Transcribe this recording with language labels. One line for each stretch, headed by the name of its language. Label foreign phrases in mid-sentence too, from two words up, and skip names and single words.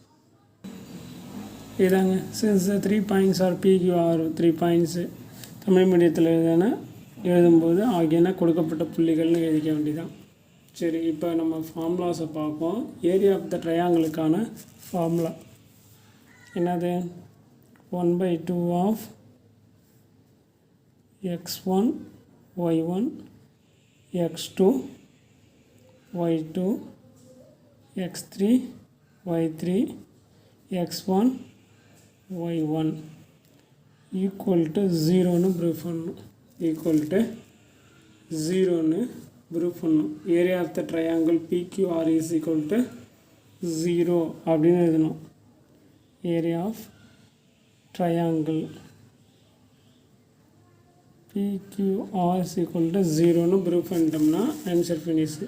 Tamil: இதாங்க,
English: since 3 points are PQR 3 points
Tamil: தமிழ் மீடியத்தில் எழுதும்போது ஆகியன கொடுக்கப்பட்ட புள்ளிகள்னு எழுதிக்க வேண்டியதான். சரி, இப்போ நம்ம ஃபார்முலாஸை பார்ப்போம்.
English: area of the triangle
Tamil: ஃபார்முலா என்னது?
English: 1/2 of x1
Tamil: y1 x2 y2 x3 y3 x1 y1
English: equal to 0
Tamil: ப்ரூஃப் பண்ணணும்.
English: equal to 0
Tamil: ப்ரூஃப் பண்ணணும்.
English: area of the triangle PQR is equal to 0
Tamil: அப்படின்னு எழுதணும்.
English: area of triangle PQR is equal to 0 proof பண்ணிட்டோம்னா answer finish.